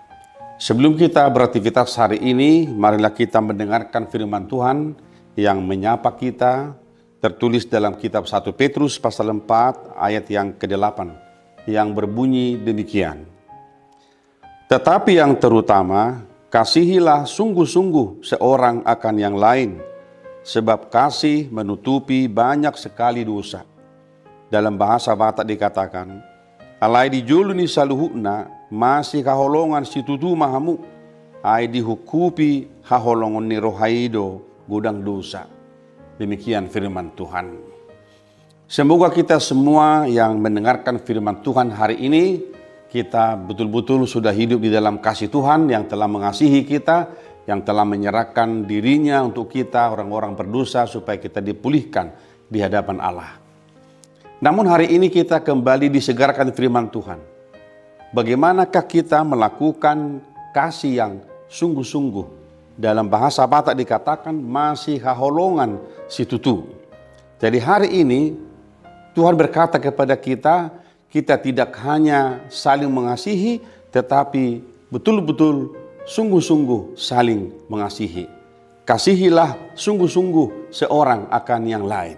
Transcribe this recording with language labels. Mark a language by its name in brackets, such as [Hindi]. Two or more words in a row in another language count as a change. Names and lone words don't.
[Indonesian] Sebelum kita beraktivitas hari ini, marilah kita mendengarkan firman Tuhan yang menyapa kita, tertulis dalam kitab 1 Petrus pasal 4 ayat yang ke-8 yang berbunyi demikian. Tetapi yang terutama, kasihilah sungguh-sungguh seorang akan yang lain, sebab kasih menutupi banyak sekali dosa. Dalam bahasa Batak dikatakan, [Batak Toba] alai dijuluni saluhukna masih kaholongan situtu mahamu, ai dihukupi haholongan ni rohaido gudang dosa. [Indonesian] Demikian firman Tuhan. Semoga kita semua yang mendengarkan firman Tuhan hari ini, kita betul-betul sudah hidup di dalam kasih Tuhan yang telah mengasihi kita, yang telah menyerahkan dirinya untuk kita orang-orang berdosa supaya kita dipulihkan di hadapan Allah. Namun hari ini kita kembali disegarkan firman Tuhan. Bagaimanakah kita melakukan kasih yang sungguh-sungguh? Dalam bahasa Batak dikatakan [Batak Toba] masih haholongan situtu. [Indonesian] Jadi hari ini Tuhan berkata kepada kita, kita tidak hanya saling mengasihi, tetapi betul-betul sungguh-sungguh saling mengasihi. Kasihilah sungguh-sungguh seorang akan yang lain.